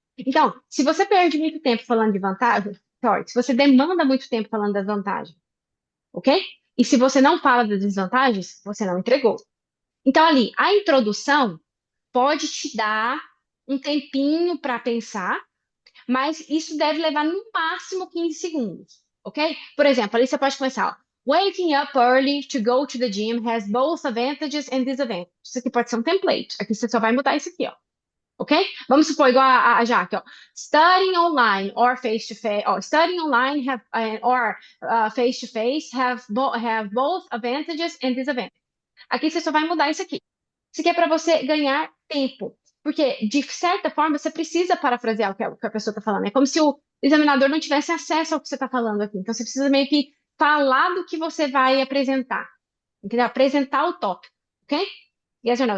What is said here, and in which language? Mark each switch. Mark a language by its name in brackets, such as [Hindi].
[Portuguese] Então, se você perde muito tempo falando de vantagem, sorry, se você demanda muito tempo falando das vantagens, ok? E se você não fala das desvantagens, você não entregou. Então, ali, a introdução pode te dar um tempinho para pensar, mas isso deve levar no máximo 15 segundos, ok? Por exemplo, ali você pode começar, ó. [English] Waking up early to go to the gym has both advantages and disadvantages. [Portuguese] Isso aqui pode ser um template. Aqui você só vai mudar isso aqui, ó. Ok? Vamos supor, igual a Jaque, ó. [English] Studying online or face-to-face, ó, studying online or face-to-face have both advantages and disadvantages. [Portuguese] Aqui você só vai mudar isso aqui. Isso aqui é para você ganhar tempo. Porque, de certa forma, você precisa parafrasear o que a pessoa está falando. É como se o examinador não tivesse acesso ao que você está falando aqui. Então, você precisa meio que falar do que você vai apresentar. Entendeu? Apresentar o tópico. Ok? [English] Yes or no?